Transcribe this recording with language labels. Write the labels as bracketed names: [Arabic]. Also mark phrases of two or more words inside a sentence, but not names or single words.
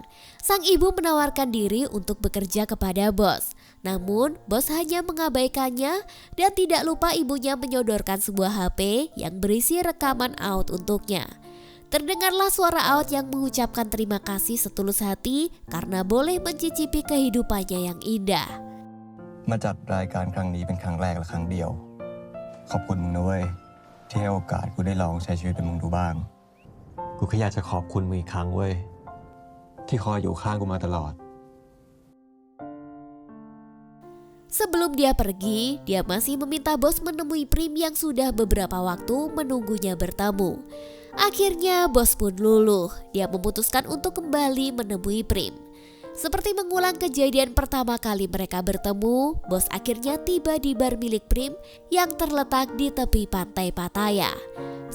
[Indonesian] Sang ibu menawarkan diri untuk bekerja kepada bos. Namun bos hanya mengabaikannya dan tidak lupa ibunya menyodorkan sebuah HP yang berisi rekaman Aud untuknya. Terdengarlah suara Aud yang mengucapkan terima kasih setulus hati karena boleh mencicipi kehidupannya yang indah. [Thai] มาจัดรายการครั้งนี้เป็นครั้งแรกและครั้งเดียว ขอบคุณมึงนะเว้ยที่ให้โอกาสกูได้ลองใช้ชีวิตเป็นมึงดูบ้าง กูแค่อยากจะขอบคุณมึงอีกครั้งเว้ยที่คอยอยู่ข้างกูมาตลอด [Indonesian] Sebelum dia pergi, dia masih meminta bos menemui Prim yang sudah beberapa waktu menunggunya bertemu. Akhirnya bos pun luluh, dia memutuskan untuk kembali menemui Prim. Seperti mengulang kejadian pertama kali mereka bertemu, bos akhirnya tiba di bar milik Prim yang terletak di tepi pantai Pattaya.